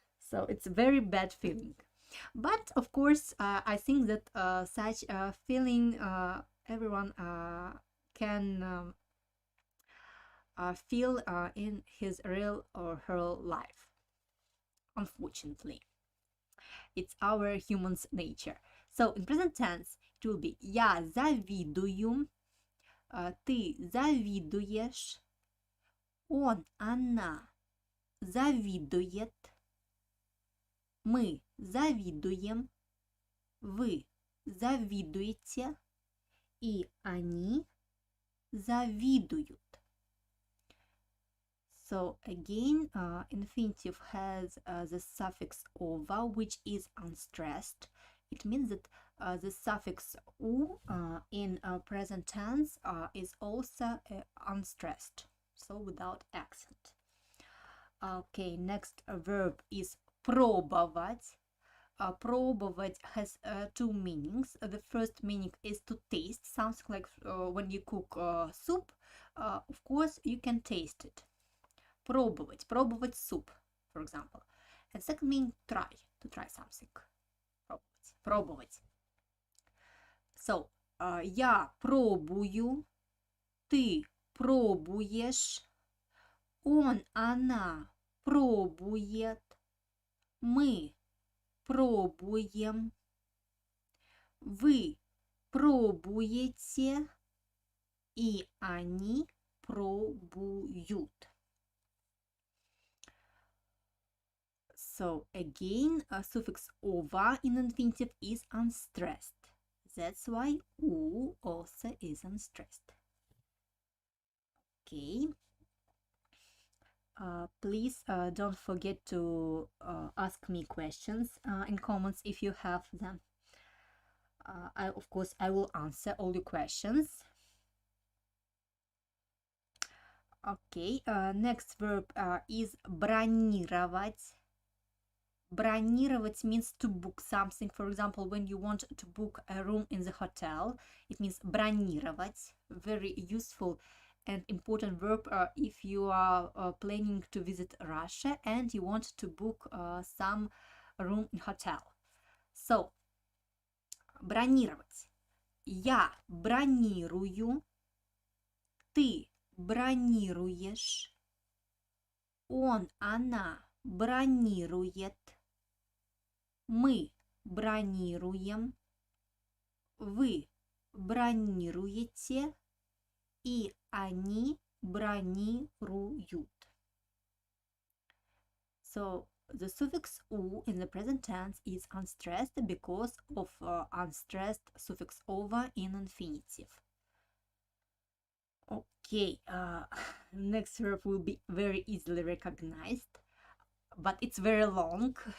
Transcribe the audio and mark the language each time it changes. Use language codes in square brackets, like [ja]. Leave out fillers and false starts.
[en] So it's a very bad feeling. But of course, I think that such a feeling everyone can feel in his real or her life. Unfortunately, it's our human's nature. So in present tense it will be [ru] я завидую, ты завидуешь, он, она завидует, мы завидуем, вы завидуете, и они завидуют. [en] So again, infinitive has the suffix over, which is unstressed. It means that the suffix u in present tense is also unstressed, so without accent. Okay, next verb is пробовать. Пробовать has two meanings. The first meaning is to taste, something like when you cook soup, of course you can taste it. Пробовать, пробовать soup, for example. And second meaning, try, to try something. [ru] Пробовать, пробовать. So, я пробую, ты пробуешь, он, она пробует, мы пробуем, вы пробуете, и они пробуют. [en] So again, suffix over in infinitive is unstressed. That's why u also is unstressed. Okay. Please don't forget to ask me questions in comments if you have them. Of course, I will answer all your questions. Okay, next verb is бронировать. Бронировать means to book something. For example, when you want to book a room in the hotel, it means бронировать. Very useful and important verb if you are planning to visit Russia and you want to book some room in hotel. So, бронировать. [ru] Я бронирую, ты бронируешь, он, она бронирует, мы бронируем, вы бронируете, и они бронируют. [en] So the suffix u in the present tense is unstressed because of unstressed suffix over in infinitive. Okay, next verb will be very easily recognized, but it's very long.